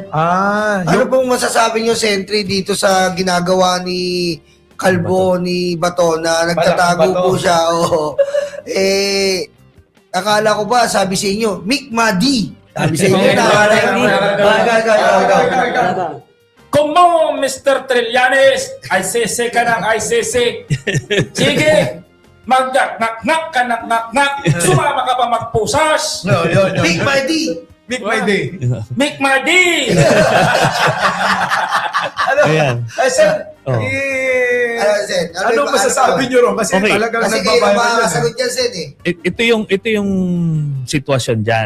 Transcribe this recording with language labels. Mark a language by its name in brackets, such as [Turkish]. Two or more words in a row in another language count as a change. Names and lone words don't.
[Filipino] Ano pong masasabi nyo, Sentry, dito sa ginagawa ni Kalbo, ni Bato, na nagtatago po siya? Akala ko ba, sabi sa inyo, Mick Madi. Sabi sa inyo na. Kumo, Mr. Trillanes, ICC ka ng ICC. Sige, mag-nak-nak ka, nak-nak-nak. Sumama ka pa magpusas. Mick Madi. Mick Madi. Mick Madi. Ayan. Sir, Sen, ano masasabi nyo ron? Kasi Okay. talagang Kasi kayo nagbabayan na makakasagot yan, Sen eh. Ito yung sitwasyon diyan.